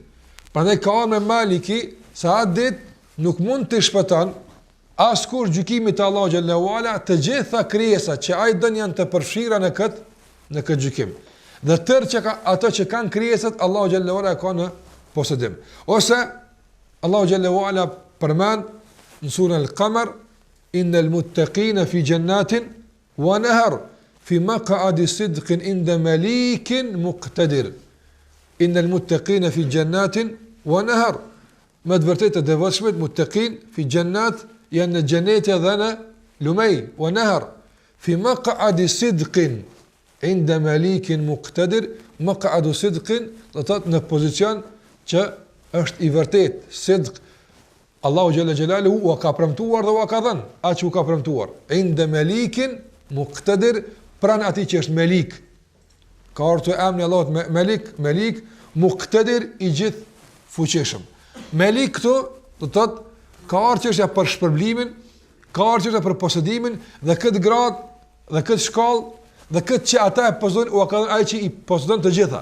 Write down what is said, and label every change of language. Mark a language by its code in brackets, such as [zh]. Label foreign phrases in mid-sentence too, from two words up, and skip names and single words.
[sq] Prandaj ka me Maliki sa atë ditë nuk mund të shpëton askush gjykimit të Allahu [ar] جل وعلا [sq] të gjitha krijesat që ai don janë të përfshira në këtë gjykim. Dhe tërë ato që kanë krijesat Allahu [ar] جل وعلا [sq] ka në posedim. Ose Allahu [ar] جل وعلا [sq] përmend në surën Al-Qamar [ar] إن المتقين في جنات ونهر في مقعد صدق عند مليك مقتدر. إن المتقين في جنات ونهر. [sq] Me të vërtetë të devotshmit [ar] المتقين في جنات [sq] janë në xhenete dhe në lumej, [ar] ونهر في مقعد صدق عند مليك مقتدر مقعد صدق, [sq] do të thotë në pozicion që është i vërtet, sidq, Allahu [ar] جل جلاله [sq] u ka premtuar dhe u ka dhënë, atë që u ka premtuar, [ar] عند مليك مقتدر, [sq] pranë atij që është melik. Ka ardhur emri Allahut Melik, muqtadir i gjithë fuqishëm. Melik këtu do të thotë ka çështja për shpërblimin, ka çështja për posedimin dhe këtë grad dhe këtë shkallë dhe këtë që ata e posedojnë u ka dhënë ai që i posedon të gjitha.